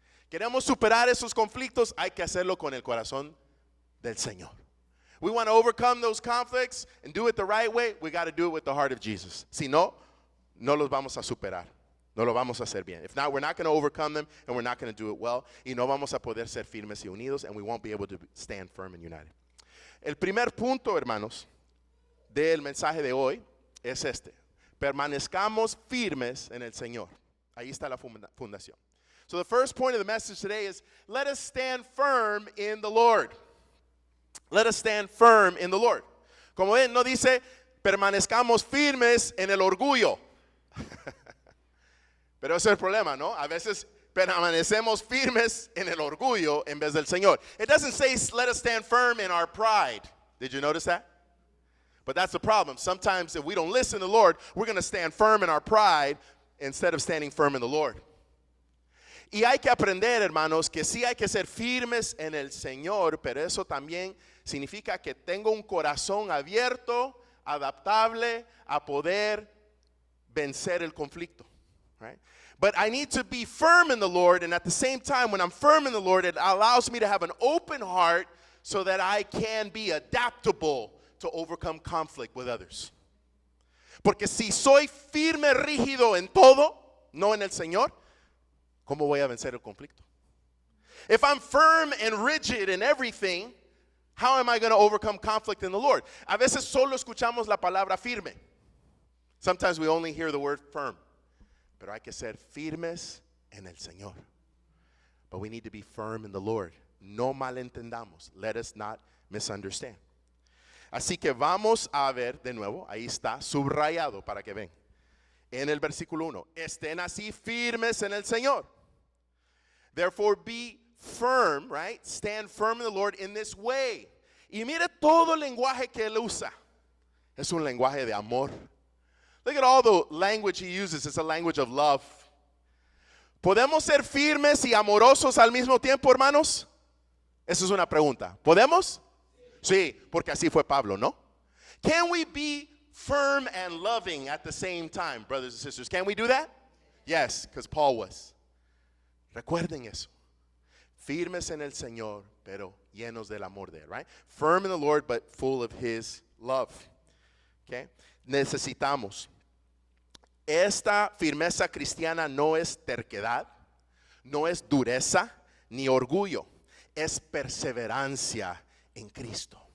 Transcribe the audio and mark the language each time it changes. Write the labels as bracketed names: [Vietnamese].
[Spanish] Queremos superar esos conflictos, hay que hacerlo con el corazón del Señor. [English] We want to overcome those conflicts and do it the right way, we got to do it with the heart of Jesus. [Spanish] Si no, no los vamos a superar. No lo vamos a hacer bien. [English] If not, we're not going to overcome them, and we're not going to do it well. [Spanish] Y no vamos a poder ser firmes y unidos, [English] and we won't be able to stand firm and united. [Spanish] El primer punto, hermanos, del mensaje de hoy es este: permanezcamos firmes en el Señor. Ahí está la fundación. [English] So the first point of the message today is, let us stand firm in the Lord. Let us stand firm in the Lord. [Spanish] Como ven, no dice permanezcamos firmes en el orgullo. Pero ese es el problema, ¿no? A veces permanecemos firmes en el orgullo en vez del Señor. [English] It doesn't say let us stand firm in our pride. Did you notice that? But that's the problem. Sometimes if we don't listen to the Lord, we're going to stand firm in our pride instead of standing firm in the Lord. [Spanish] Y hay que aprender, hermanos, que sí hay que ser firmes en el Señor, pero eso también significa que tengo un corazón abierto, adaptable, a poder vencer el conflicto. [English] Right? But I need to be firm in the Lord, and at the same time, when I'm firm in the Lord, it allows me to have an open heart so that I can be adaptable to overcome conflict with others. [Spanish] Porque si soy firme, rígido en todo, no en el Señor, ¿cómo voy a vencer el conflicto? [English] If I'm firm and rigid in everything, how am I going to overcome conflict in the Lord? [Spanish] A veces solo escuchamos la palabra firme. [English] Sometimes we only hear the word firm. [Spanish] Pero hay que ser firmes en el Señor. [English] But we need to be firm in the Lord. [Spanish] No malentendamos. [English] Let us not misunderstand. [Spanish] Así que vamos a ver de nuevo, ahí está subrayado para que ven. En el versículo 1, estén así firmes en el Señor. [English] Therefore be firm, right? Stand firm in the Lord in this way. [Spanish] Y mire todo el lenguaje que él usa. Es un lenguaje de amor. [English] Look at all the language he uses. It's a language of love. [Spanish] ¿Podemos ser firmes y amorosos al mismo tiempo, hermanos? Esa es una pregunta. ¿Podemos? Sí, porque así fue Pablo, ¿no? [English] Can we be firm and loving at the same time, brothers and sisters? Can we do that? Yes, because Paul was. [Spanish] Recuerden eso. Firmes en el Señor, pero llenos del amor de él, right? [English] Firm in the Lord, but full of his love. [Spanish] Okay? Necesitamos. Esta firmeza cristiana no es terquedad, no es dureza, ni orgullo. Es perseverancia en Cristo.